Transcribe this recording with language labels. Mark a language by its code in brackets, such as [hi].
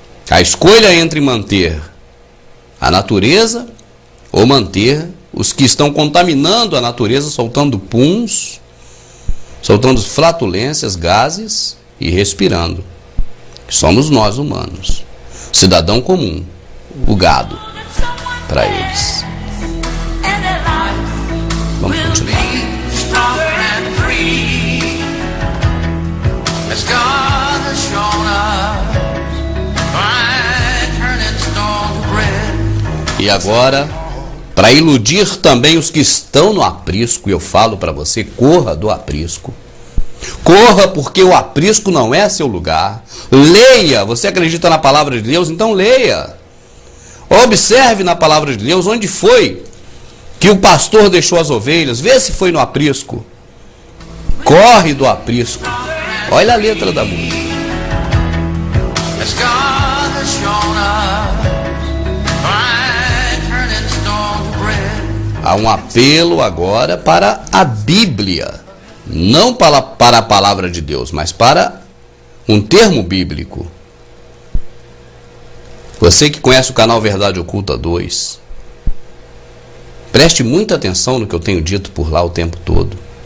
[pt] A escolha entre manter a natureza ou manter os que estão contaminando a natureza, soltando puns, soltando flatulências, gases e respirando. Somos nós humanos, cidadão comum, o gado, para eles. Vamos continuar. [en] Stronger and free, as God has shown us, by turning stone to bread. [pt] E agora, para iludir também os que estão no aprisco, eu falo para você, corra do aprisco. Corra, porque o aprisco não é seu lugar. Leia, você acredita na palavra de Deus? Então leia. Observe na palavra de Deus onde foi que o pastor deixou as ovelhas. Vê se foi no aprisco. Corre do aprisco. Olha a letra da música. [en] As God has shown us, by turning stone to bread. [pt] Há um apelo agora para a Bíblia. Não para a palavra de Deus, mas para um termo bíblico. Você que conhece o canal Verdade Oculta 2, preste muita atenção no que eu tenho dito por lá o tempo todo.